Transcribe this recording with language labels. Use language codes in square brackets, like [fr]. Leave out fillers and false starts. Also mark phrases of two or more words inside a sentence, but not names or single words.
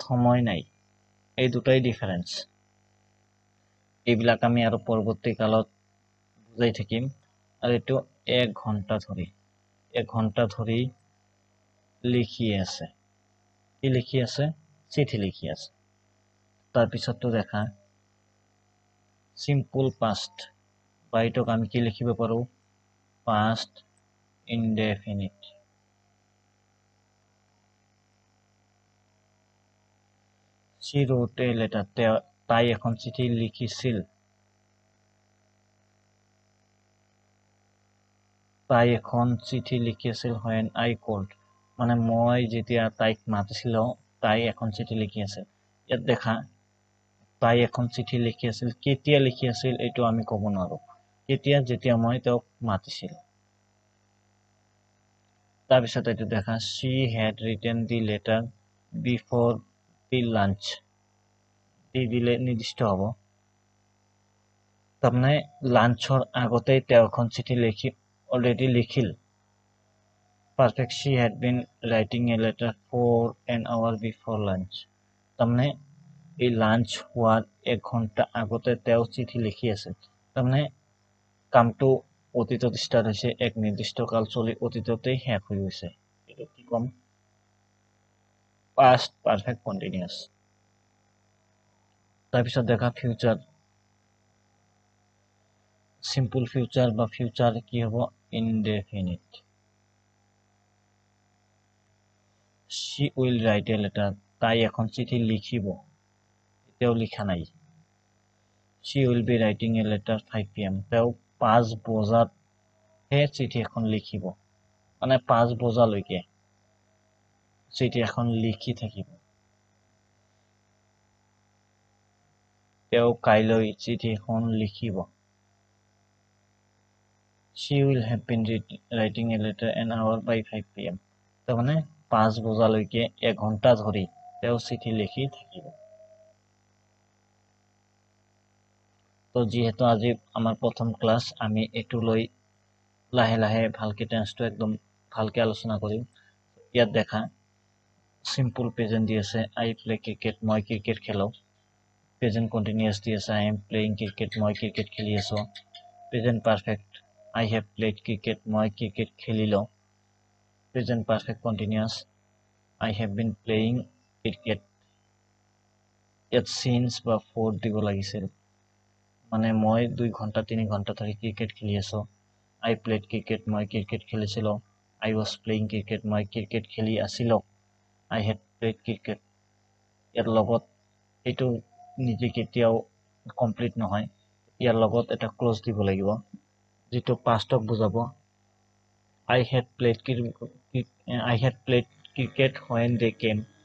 [as] সময় নাই এই দুটাই ডিফাৰেন্স এইবিলাক আমি আৰু পৰৱৰ্তী কালত বুজাই থাকিম আৰু এইটো 1 ঘণ্টা ধৰি লিখি আছে কি লিখি আছে চিঠি লিখি আছে তাৰপিছতটো দেখা [en] simple past [as] বা এইটোক আমি কি লিখিব পাৰো [en] past indefinite she wrote a letter [as] তাই এখন চিঠি লিখিছিল তাই এখন চিঠি লিখিছিল [en] when I called [as] মানে মই যেতিয়া তাইক মাতিছিলো তাই এখন চিঠি লিখি আছিল ইয়াত দেখা তাই এখন চিঠি লিখি আছিল কেতিয়া লিখি আছিল এইটো আমি ক'ব নোৱাৰো কেতিয়া যেতিয়া মই তেওঁক মাতিছিল তাৰপিছত এইটো দেখা [en] she had written the letter before the lunch [as] দি দিলে নিৰ্দিষ্ট হ'ব তাৰমানে লাঞ্চৰ আগতেই তেওঁ এখন চিঠি অলৰেডি লিখিল [en] perfect she had been writing a letter for an hour before lunch [as] তাৰমানে এই লাঞ্চ হোৱাৰ 1 ঘণ্টা আগতে তেওঁ চিঠি লিখি আছে তাৰমানে কামটো অতীতত ষ্টাৰ্ট হৈছে এক নিৰ্দিষ্ট কাল চলি অতীততেই শেষ হৈ গৈছে এইটো কি কম [en] past perfect continuous [as] তাৰপিছত দেখা [en] ফিউচাৰ simple future বা future [as] কি হ'ব [en] indefinite she will write a letter [as] তাই এখন চিঠি লিখিব এতিয়াও লিখা নাই [en] she will be writing a letter 5 pm [as] তেওঁ 5 বজাত হে চিঠি এখন লিখিব মানে 5 বজালৈকে চিঠি এখন লিখি থাকিব তেওঁ কাইলৈ চিঠি এখন লিখিব [en] she will have been writing a letter an hour by 5 pm [as] তাৰমানে 5 বজালৈকে 1 ঘণ্টা ধৰি তেওঁ চিঠি লিখি থাকিব তো যেহেতু আজি আমাৰ প্ৰথম ক্লাস আমি এটু লৈ লাহে লাহে ভালকে টেন্সটো একদম ভালকে আলোচনা কৰিম ইয়াত দেখা [en] simple present [as] দি আছে [en] I play cricket [as] মই ক্ৰিকেট খেলো [en] present continuous [as] দি আছে আই [en] am playing cricket [as] মই ক্ৰিকেট খেলি আছো [en] present perfect I have played cricket [as] মই ক্ৰিকেট খেলিলো [en] present perfect continuous I have been playing cricket [as] ইয়াত since বা for দিব লাগিছিল মানে মই 2 ঘণ্টা 3 ঘণ্টা ধৰি ক্ৰিকেট খেলি আছো [en] I played cricket [as] মই ক্ৰিকেট খেলিছিলো [en] I was playing cricket [as] মই ক্ৰিকেট খেলি আছিলো [en] I had played cricket [as] ইয়াৰ লগত এইটো নিজে কেতিয়াও কমপ্লিট নহয় ইয়াৰ লগত এটা ক্লোজ দিব লাগিব যেটো পাষ্টক বুজাব [en] I had played cricket when they came